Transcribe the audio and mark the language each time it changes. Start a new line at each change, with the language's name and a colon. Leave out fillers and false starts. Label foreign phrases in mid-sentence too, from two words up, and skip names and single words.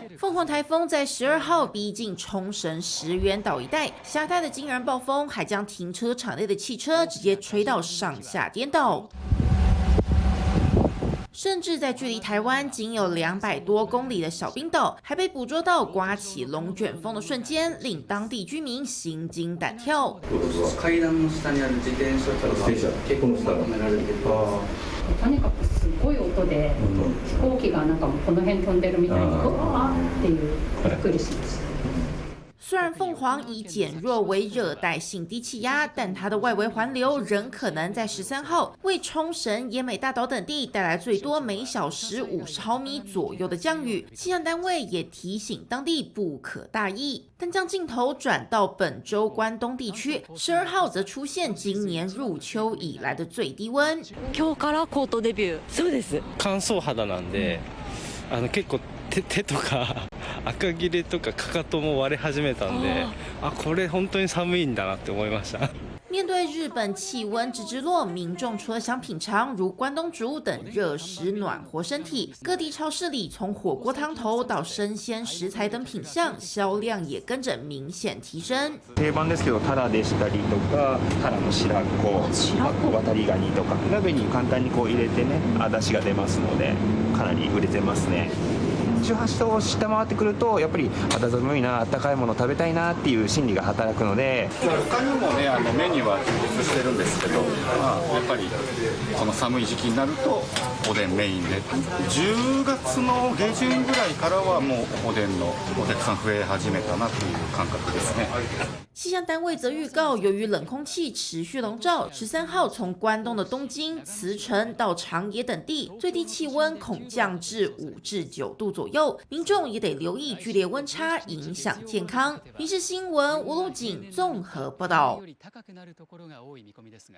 Chinese: 凤凰台风在12号逼近冲绳石垣岛一带，狭带的惊人暴风还将停车场内的汽车直接吹到上下颠倒。甚至在距离台湾仅有200多公里的小冰岛，还被捕捉到刮起龙卷风的瞬間，令当地居民心惊胆跳。
Japanese: 階段の下にある自転車とか結構止められてる。とにかくすごい音で飛行機がなんかこの辺飛んでるみたいにうわーっていうびっくりしました。
Chinese: 虽然凤凰已减弱为热带性低气压，但它的外围环流仍可能在13号为冲绳、奄美大岛等地带来最多每小时50毫米左右的降雨。气象单位也提醒当地不可大意。但将镜头转到本州关东地区，12号则出现今年入秋以来的最低温。
Japanese: 今日からコートデビュー。そうです。乾燥肌なんで、結構手とか赤切れとかかかとも割れ始めたんで、これ本当に寒いんだなって思いました。
Chinese: 面对日本气温直落，民众除了想品尝如关东煮等热食暖和身体，各地超市里从火锅汤头到生鲜食材等品项，销量也跟着明显提升。
Japanese: 定番ですけど、タラでしたりとか、タラの白子、渡りガニとか、鍋に簡単にこう入れてね、出汁が出ますので、かなり売れてますね。18度を下回ってくるとやっぱり肌寒いな、温かいもの食べたいなっていう心理が働くので、他にもねメニューは充実してるんですけど、やっぱりこの寒い時期になるとおでんメインで、10月の下旬ぐらいからはもうおでんのお客さん増え始めたなという感覚ですね。
Chinese: 气象单位则预告，由于冷空气持续笼罩，13号从关东的东京、茨城到长野等地，最低气温恐降至5至9度左右，民众也得留意剧烈温差影响健康。民视新闻吴路景综合报道。